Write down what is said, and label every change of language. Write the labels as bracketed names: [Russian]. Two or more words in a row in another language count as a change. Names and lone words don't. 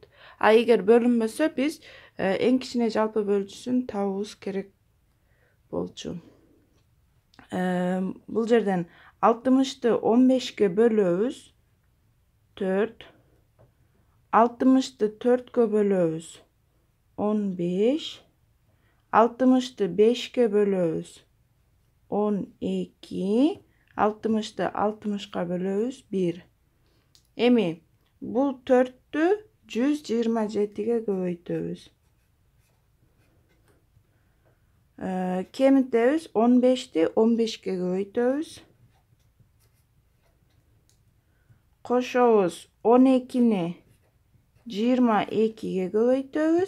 [Kyrgyz] А эгер бөлүнбөсө, биз эң кичине жалпы бөлүүчүсүн табуубуз керек болчу. Бул жерден 60-ты 15ке бөлөбүз 4, 60-ты 4кө бөлөбүз 15, 60-ты 5ке bölöbüz 12, 60'ты 60'ка bölöbüz 1. Эми бул 4'тү 127'ге көбөйтөбүз. Кемитебиз 15'ти 15'ке көбөйтөбүз. Кошобуз 12'ни 22'ге көбөйтөбүз.